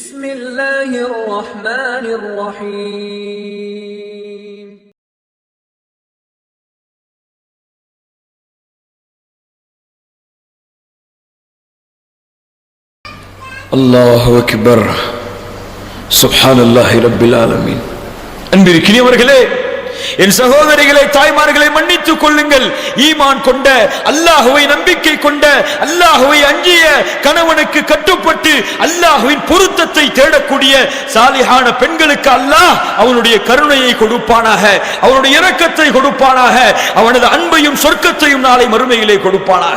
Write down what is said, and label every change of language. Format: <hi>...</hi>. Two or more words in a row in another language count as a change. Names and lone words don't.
<ar>بسم الله الرحمن الرحيم الله أكبر سبحان الله رب العالمين.</ar> <ta>அன்பிற்கினியவர்களே, என் சகோதரிகளை தாய்மார்களை மன்னித்துக் கொள்ளுங்கள். ஈமான் கொண்ட, அல்லாஹுவை நம்பிக்கை கொண்ட, அல்லாஹுவை அஞ்சிய, கணவனுக்கு கட்டுப்பட்டு அல்லாஹுவின் பொருத்தத்தை தேடக்கூடிய சாலிஹான பெண்களுக்கு அல்லாஹ் அவனுடைய கருணையை கொடுப்பானாக, அவனுடைய இரக்கத்தை கொடுப்பானாக, அவனது அன்பையும் சொர்க்கத்தையும் நாளை மறுமையிலே கொடுப்பானாக.</ta>